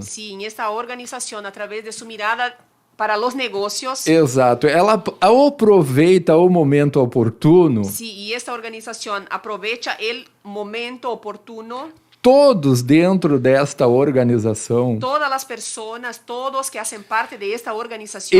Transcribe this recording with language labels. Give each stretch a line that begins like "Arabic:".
Spanish: si en esta organización a través de su mirada para los negocios,
Portuguese: exato, ela aproveita o momento oportuno,
Spanish: si y esta organización aprovecha el momento oportuno,
Portuguese: todos dentro desta organização,
Spanish: todas las personas, todos que hacen parte de esta organización,